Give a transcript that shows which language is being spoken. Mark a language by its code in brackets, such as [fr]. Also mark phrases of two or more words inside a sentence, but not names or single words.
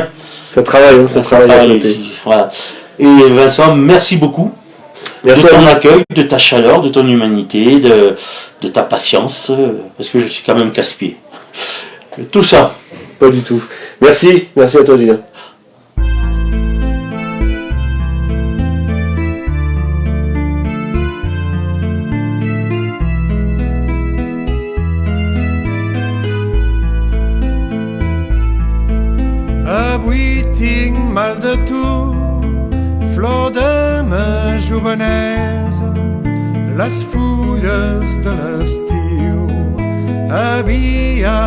[fr] Ça travaille, ça travaille à côté. Voilà. Et Vincent, merci beaucoup. Merci de ton accueil, de ta chaleur, de ton humanité, de ta patience, parce que je suis quand même casse-pied. Tout ça. Pas du tout. Merci à toi, Julien. [ca] Avui tinc mal de tu, flor de ma jovenesa, les fulles de l'estiu havia